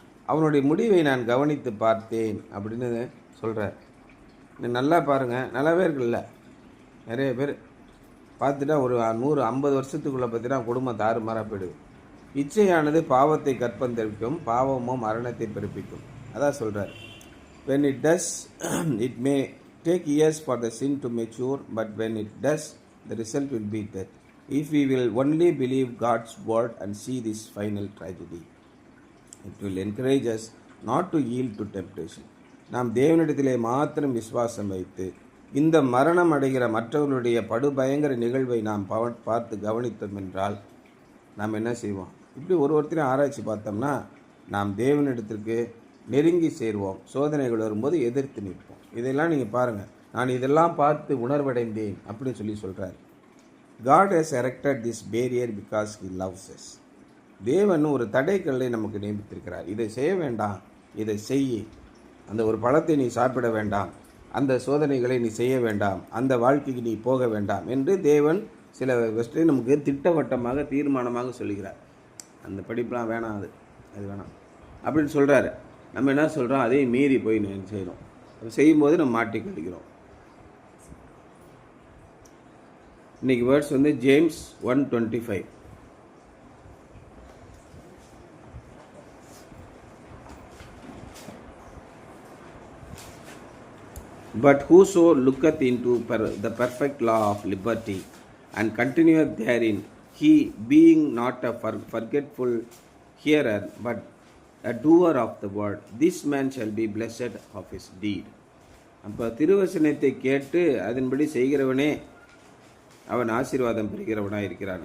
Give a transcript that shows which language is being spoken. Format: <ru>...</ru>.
<ta>அவனுடைய முடிவை நான் கவனித்து பார்த்தேன் அப்படின்னு சொல்கிறார். நல்லா பாருங்கள், நல்லாவே இருக்குல்ல. நிறைய பேர் பார்த்துட்டா ஒரு 150 வருஷத்துக்குள்ளே பார்த்தீங்கன்னா குடும்பம் தாறுமாறாக போயிடுது. இச்சையானது பாவத்தை கற்பந்தரிக்கும், பாவமோ மரணத்தை பிறப்பிக்கும். அதான் சொல்கிறார்.</ta> <en>when it does it may take years for the sin to mature, but when it does the result will be death if we will only believe God's word and see this final tragedy. It will encourage us not to yield to temptation.</en> <ta>நாம் தேவனிடத்திலே மாத்திரம் விசுவாசம் வைத்து இந்த மரணம் அடைகிற மற்றவர்களுடைய படுபயங்கர நிகழ்வை நாம் பார்த்து கவனித்தோம் என்றால் நாம் என்ன செய்வோம்? இப்படி ஒருத்தரையும் ஆராய்ச்சி பார்த்தோம்னா நாம் தேவனிடத்திற்கு நெருங்கி சேருவோம். சோதனைகள் வரும்போது எதிர்த்து நிற்போம். இதெல்லாம் நீங்கள் பாருங்கள். நான் இதெல்லாம் பார்த்து உணர்வடைந்தேன் அப்படின்னு சொல்லி சொல்கிறார்.</ta> <en>God has erected this barrier because he loves us.</en> <ta>தேவன் ஒரு தடைக்கல்லை நமக்கு நியமித்திருக்கிறார். இதை செய்ய வேண்டாம், இதை செய், அந்த ஒரு பழத்தை நீ சாப்பிட வேண்டாம், அந்த சோதனைகளை நீ செய்ய வேண்டாம், அந்த வாழ்க்கைக்கு நீ போக வேண்டாம் என்று தேவன் சில வசதியை நமக்கு திட்டவட்டமாக தீர்மானமாக சொல்கிறார். அந்த படிப்புலாம் வேணாம், அது வேணாம் அப்படின்னு சொல்கிறாரு. நம்ம என்ன சொல்கிறோம், அதே மீறி போய் செய்கிறோம். செய்யும்போது நம்ம மாட்டி கழிக்கிறோம். இன்றைக்கி வேர்ட்ஸ் வந்து James 1:25.</ta> <en>But whoso looketh into the perfect law of liberty and continueth therein, he being not a forgetful hearer but a doer of the word, this man shall be blessed of his deed.</en> <ta>அப்போ திருவசனத்தை கேட்டு அதன்படி செய்கிறவனே அவன் ஆசீர்வாதம் பெறுகிறவனாக இருக்கிறான்.</ta>